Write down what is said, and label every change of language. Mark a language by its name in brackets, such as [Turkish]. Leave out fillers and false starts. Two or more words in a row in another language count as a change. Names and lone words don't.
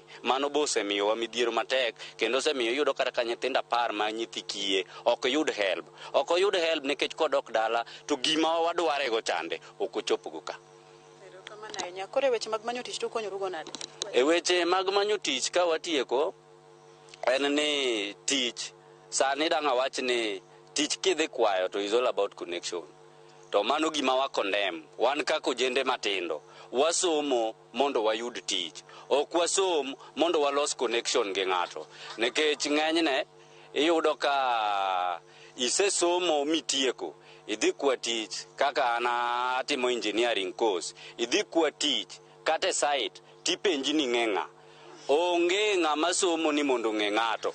[Luo (Kenya and Tanzania)] Mano bo osemiyowa midhiero matek kendo osemiyo iyudo kata ka nyithinda par ma nyithi kiye ok yud help nikech kodok dala to gima wadware go chande ok ochopo go ka. Koro weche mag manyo tich to konyorugo nade? E weche mag manyo tich ka watieko en ni tich sani dang' awach ni tich kidhi kwayo to [English] is all about connection. [Luo (Kenya and Tanzania)] To mano gima wa condemn wan kaka ojende matindo wasomo mondo wayud tich, ok wasom mondo walos connection gi ng'ato nikech ng'enyne iyudo ka isesomo mitieko idhi kwa tich kaka ana atimo [English] engineering course [Luo (Kenya and Tanzania)] idhi kwa tich kata site tipenji ni ng'eng'a onge ng'ama somo ni mondo ng'e ng'ato.